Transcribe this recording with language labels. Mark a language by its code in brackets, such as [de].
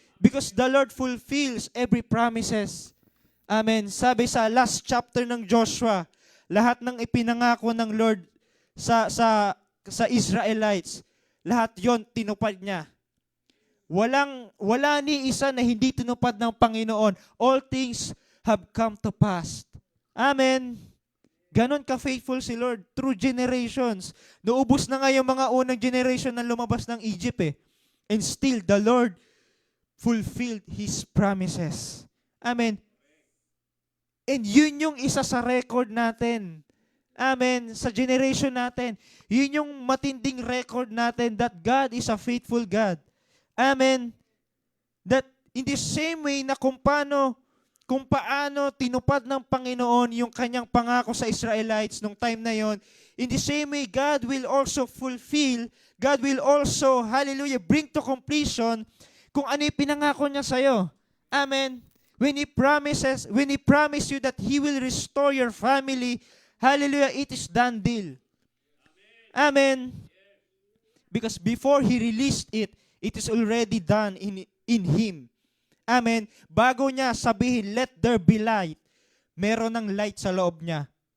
[en] Because the Lord fulfills every promises. Amen. [tl] Sabi sa last chapter ng Joshua, lahat ng ipinangako ng Lord sa Israelites, lahat yon tinupad niya. Wala ni isa na hindi tinupad ng Panginoon. [en] All things have come to pass. [tl] Amen. Ganon ka-faithful si Lord through generations. Naubos na nga yung mga unang generation na lumabas ng Egypt . [en] And still, the Lord fulfilled His promises. Amen. [tl] And yun yung isa sa record natin. Amen. Sa generation natin. Yun yung matinding record natin [en] that God is a faithful God. Amen. That in the same way [tl] na kung paano tinupad ng Panginoon yung kanyang pangako sa Israelites nung time na yon, [en] in the same way, God will also fulfill, God will also, hallelujah, bring to completion [tl] kung ano yung pinangako niya sa'yo. [en] Amen. When He promised you that He will restore your family, hallelujah, it is done deal. Amen. Because before He released it, it is already done in Him. Amen. [tl] Bago niya sabihin, [en] let there be light, [tl] meron ng light sa loob niya.